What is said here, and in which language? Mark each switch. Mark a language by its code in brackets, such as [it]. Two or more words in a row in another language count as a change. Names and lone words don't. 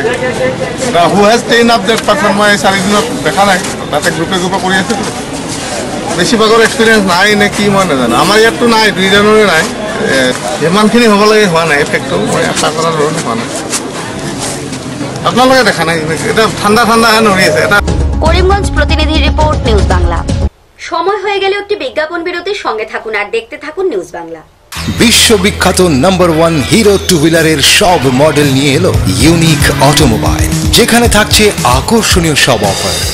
[en] who has train up that person মই 4 দিনত দেখা নাই। [as] তাতে গ্ৰুপে গ্ৰুপে কৰি আছেতো। বেছিভাগৰ এক্সপিৰিয়েঞ্চ নাই নে কি মই নাজানো। আমাৰ ইয়াততো নাই, 2 জানুৱাৰী নাই। যিমানখিনি হ'ব লাগে হোৱা নাই। এফেক্টটো মই আশা কৰাৰ ধৰণে হোৱা নাই। আপোনালোকে দেখা নাই? এটা ঠাণ্ডা ঠাণ্ডা হেন হৈ আছে। এটা [bn] করিমগঞ্জ প্রতিনিধি রিপোর্ট, নিউজ বাংলা। সময় হয়ে গেলে একটি বিজ্ঞাপন বিরতির সঙ্গে থাকুন আর দেখতে থাকুন নিউজ বাংলা। বিশ্ববিখ্যাত নাম্বার 1 হিরো [en] two wheeler's [bn] সব মডেল নিয়ে এলো ইউনিক অটোমোবাইল, যেখানে থাকছে আকর্ষণীয় সব অফার।